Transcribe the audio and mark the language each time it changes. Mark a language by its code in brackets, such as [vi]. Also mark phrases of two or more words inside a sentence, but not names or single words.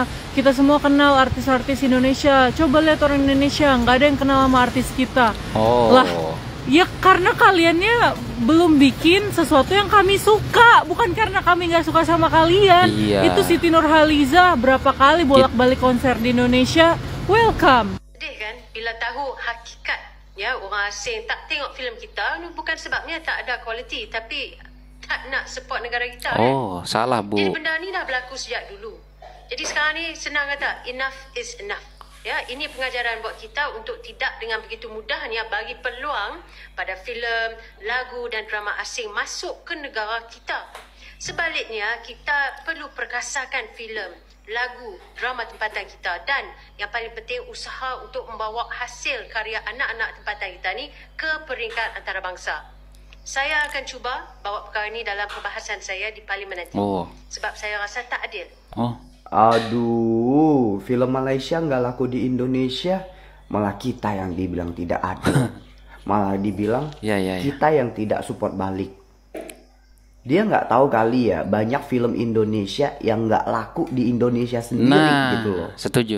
[id] Kita semua kenal artis-artis Indonesia. Coba lihat orang Indonesia, nggak ada yang kenal sama artis kita. Lah, ya karena kaliannya belum bikin sesuatu yang kami suka, bukan karena kami nggak suka sama kalian. Itu Siti Nurhaliza berapa kali bolak-balik konser di Indonesia. [en] Welcome. [ms] Sedih kan bila tahu hakikat. Ya, orang asing tak tengok filem kita, bukan sebabnya tak ada kualiti, tapi tak nak support negara kita. [id] Salah Bu. [ms] Jadi benda ni dah berlaku sejak dulu. Jadi sekarang ni senang kata, [en] enough is enough. [ms] Ya, ini pengajaran buat kita untuk tidak dengan begitu mudahnya bagi peluang pada filem, lagu dan drama asing masuk ke negara kita. Sebaliknya, kita perlu perkasakan filem, lagu, drama tempatan kita, dan yang paling penting usaha untuk membawa hasil karya anak-anak tempatan kita ni ke peringkat antarabangsa. Saya akan cuba bawa perkara ini dalam perbahasan saya di parlimen nanti. Sebab saya rasa tak adil. [id] Aduh, film Malaysia nggak laku di Indonesia, malah kita yang dibilang tidak adil. Malah dibilang kita yang tidak support balik. Dia nggak tahu kali ya, banyak film Indonesia yang nggak laku di Indonesia sendiri gitu loh. Setuju.